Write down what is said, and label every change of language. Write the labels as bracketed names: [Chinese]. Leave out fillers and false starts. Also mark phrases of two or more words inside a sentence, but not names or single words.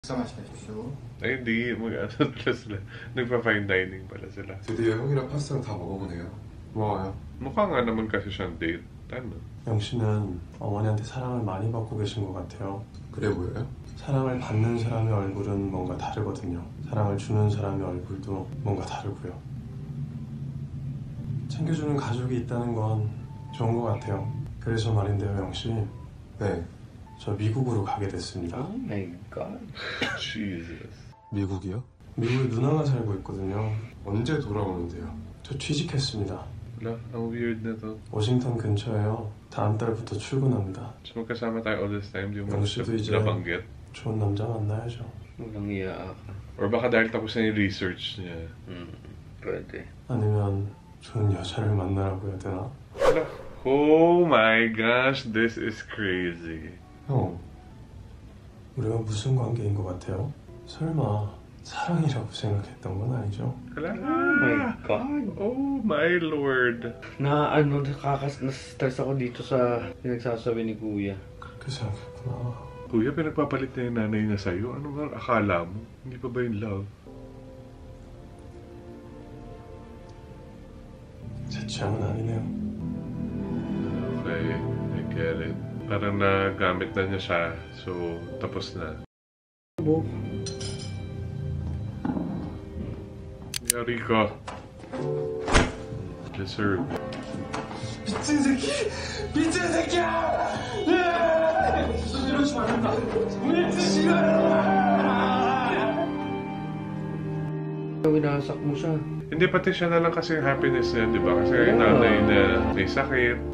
[Korean] Sama 시켜주시오. [Filipino] Ay, hindi. Mag-ano pala sila. Nagpa-fine dining pala sila. [Korean] 드디어 형이랑 파스타랑 다 먹어보네요. 고마워요. Mukha nga naman kasi siyang date. Ano? 영씨는 어머니한테 사랑을 많이 받고 계신 것 같아요. 그래 보여요? 사랑을 받는 사람의 얼굴은 뭔가 다르거든요. 사랑을 주는 사람의 얼굴도 뭔가 다르고요. 챙겨주는 가족이 있다는 건 좋은 것 같아요. 그래서 말인데요, 영씨. 네. 저 미국으로 가게 됐습니다. [English] Oh my God. Jesus. [Korean] 미국이요? 미국에 누나가 살고 있거든요. 언제 돌아오는데요? 저 취직했습니다. [Filipino] Wala, ang weird na to. [Korean] 워싱턴 근처에요. 다음 달부터 출근합니다. [Filipino] So magkasama tayo [English] all this time, [Filipino] di mo Yung siya nabanggit? [Korean] 좋은 남자 만나야죠. [Filipino] Walang iya ka. Or baka dahil tapos na yung research niya. Pwede. [Korean] 아니면 좋은 여자를 만나라고 해야 되나? [Filipino] Wala. [English] Oh my gosh, this is crazy. [Korean] 형, 우리가 무슨 관계인 것 같아요? 설마 사랑이라고 생각했던 건 아니죠? [Filipino] Wala. [English] Oh my God. Oh my lord. [Filipino] Na-stress ako dito sa pinagsasabi ni Kuya. [Korean] 그렇게 생각했구나. [Filipino] Kuya, pinagpapalit na yung nanay niya sa'yo. Ano nga akala mo? Hindi pa ba yung love? [Korean] 제 취향은 아니네요. [English] Okay, I get it. [Filipino] Parang nagamit na niya siya, so tapos na. Bo. Yari ka. Deserve. [Korean] 미친 새끼! 미친 새끼야! 이러지 말란다. 미친 [Filipino] Winasak mo siya. Hindi, pati siya na lang kasi yung happiness niya, di ba? Kasi yung nanay na may sakit.